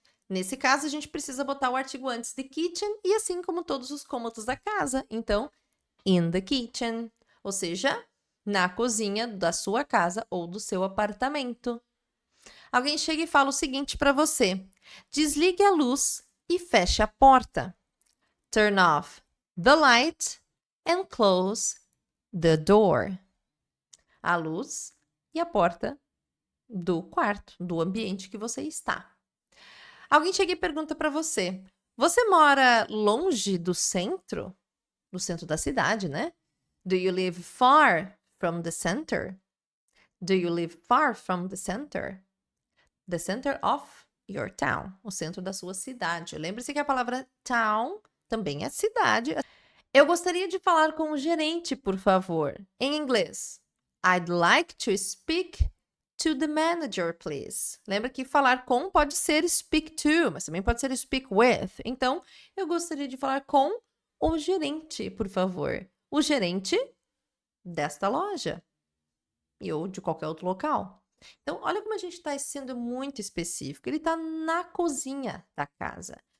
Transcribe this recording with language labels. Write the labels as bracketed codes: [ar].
[pt] Nesse caso, a gente precisa botar o artigo antes de kitchen e assim como todos os cômodos da casa. Então, [en] in the kitchen, [pt] ou seja, na cozinha da sua casa ou do seu apartamento. Alguém chega e fala o seguinte para você: desligue a luz e feche a porta. [en] Turn off the light and close the door. [pt] A luz e a porta do quarto, do ambiente que você está. Alguém chega e pergunta para você: você mora longe do centro? Do centro da cidade, né? [en] Do you live far from the center? Do you live far from the center? The center of your town, [pt] o centro da sua cidade. Lembre-se que a palavra town também é cidade. Eu gostaria de falar com o gerente, por favor. Em inglês. [en] I'd like to speak to the manager, please. [pt] Lembra que falar com pode ser speak to, mas também pode ser speak with. Então, eu gostaria de falar com o gerente, por favor. O gerente desta loja. Ou de qualquer outro local. Então, olha como a gente está sendo muito específico. Ele está na cozinha da casa.